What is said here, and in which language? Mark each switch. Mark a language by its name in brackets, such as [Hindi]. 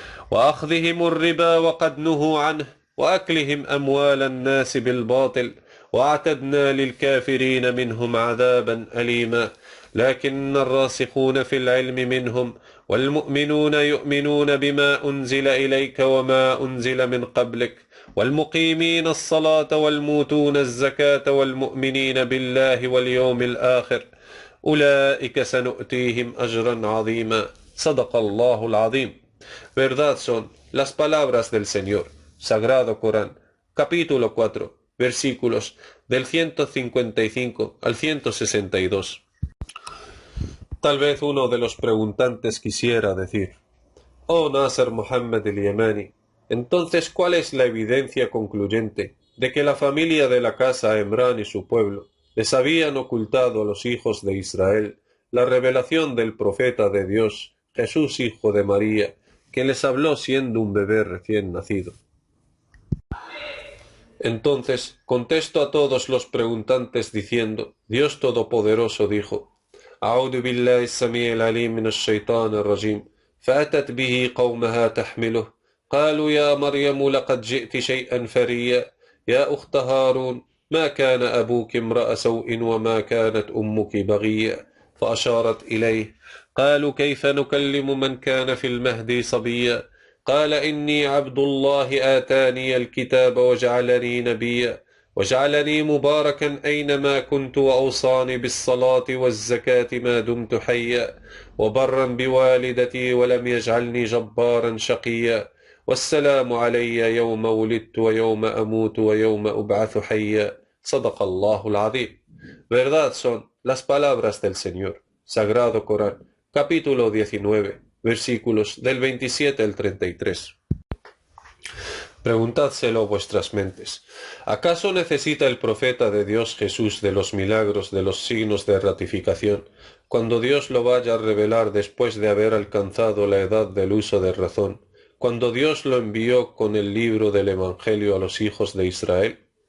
[Arabic] وأخذهم الربا وقد نهوا عنه وأكلهم أموال الناس بالباطل واعتدنا للكافرين منهم عذابا أليما لكن الراسخون في العلم منهم والمؤمنون يؤمنون بما أنزل إليك وما أنزل من قبلك والمقيمين الصلاة والموتون الزكاة والمؤمنين بالله واليوم الآخر أولئك سنؤتيهم أجرا عظيما صدق الله العظيم. [Spanish] Verdad son las palabras del Señor. Sagrado Corán, capítulo 4, versículos del 155 al 162. Tal vez uno de los preguntantes quisiera decir, oh Nasser Mohammed el-Yemani, entonces ¿cuál es la evidencia concluyente de que la familia de la casa Emrán y su pueblo les habían ocultado a los hijos de Israel la revelación del profeta de Dios, Jesús hijo de María, que les habló siendo un bebé recién nacido? Entonces contesto a todos los preguntantes diciendo, Dios Todopoderoso dijo, [Arabic] أعوذ بالله السميع العليم من الشيطان الرجيم فأتت به قومها تحمله قالوا يا مريم لقد جئت شيئا فريا يا أخت هارون ما كان أبوك امرأ سوء وما كانت أمك بغيا فأشارت إليه قالوا كيف نكلم من كان في المهد صبيا قال إني عبد الله آتاني الكتاب وجعلني نبيا وجعلني مباركا أينما كنت وأوصاني بالصلاة والزكاة ما دمت حيا وبرا بوالدتي ولم يجعلني جبارا شقيا والسلام علي يوم ولدت ويوم أموت ويوم أبعث حيا صدق الله العظيم. [Spanish] Verdad son las palabras del Señor. Sagrado Corán, capítulo 19, versículos del 27 al 33. Preguntádselo vuestras mentes. ¿Acaso necesita el profeta de Dios Jesús de los milagros, de los signos de ratificación, cuando Dios lo vaya a revelar después de haber alcanzado la edad del uso de razón, cuando Dios lo envió con el libro del Evangelio a los hijos de Israel?